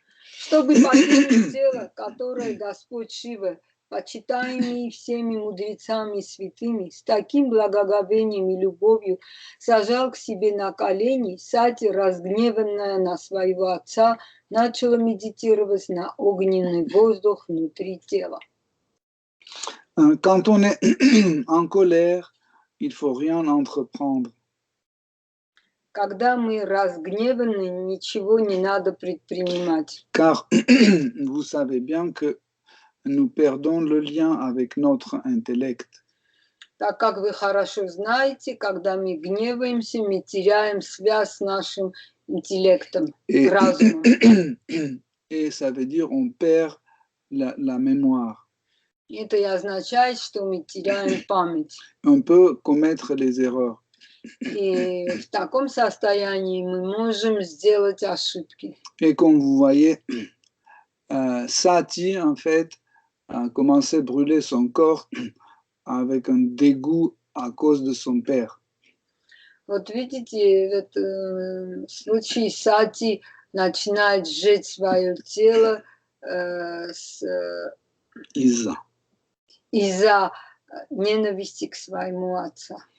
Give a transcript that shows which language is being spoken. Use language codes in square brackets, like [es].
[ru] Чтобы покинуть тело, которое Господь Шива, почитаемый всеми мудрецами святыми, с таким благоговением и любовью сажал к себе на колени, Сати, разгневанная на своего отца, начала медитировать на огненный воздух внутри тела. [fr] Quand on est en colère, il ne faut rien entreprendre. [ru] Когда мы разгневаны, ничего не надо предпринимать. [fr] Car vous savez bien que nous perdons le lien avec notre intellect. [ru] Так как вы хорошо знаете, когда мы гневаемся, мы теряем связь с нашим интеллектом, разумом. [fr] Et ça veut dire on perd la mémoire. [ru] Это и означает, что мы теряем память. [fr] On peut commettre des erreurs. [ru] И в таком состоянии мы можем сделать ошибки. [fr] Et comme vous voyez, Sati, en fait, a commencé à brûler son corps avec un dégoût à cause de son père. [ru] Вот видите, этот случай Сати начинает сжечь свое тело из-за ненависти к своему отцу.